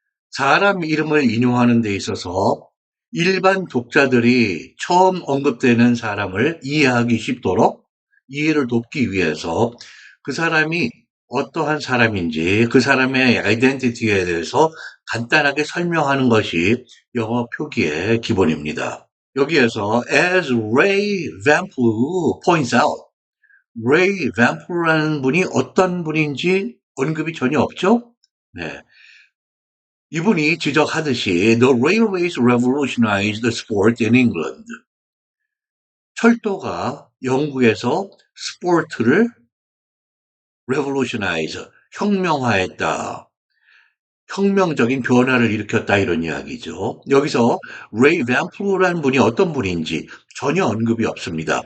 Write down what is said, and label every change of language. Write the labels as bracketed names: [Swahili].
[Korean] 사람 이름을 인용하는 데 있어서 일반 독자들이 처음 언급되는 사람을 이해하기 쉽도록 이해를 돕기 위해서 그 사람이 어떠한 사람인지 그 사람의 아이덴티티에 대해서 간단하게 설명하는 것이 영어 표기의 기본입니다. 여기에서 [English] as Ray Vamplew points out, [Korean] Ray Vample라는 분이 어떤 분인지 언급이 전혀 없죠? 네. 이분이 지적하듯이 [English] The railways revolutionized the sport in England. [Korean] 철도가 영국에서 스포츠를 revolutionize, 혁명화했다. 혁명적인 변화를 일으켰다 이런 이야기죠. 여기서 레이 밴 플루라는 분이 어떤 분인지 전혀 언급이 없습니다.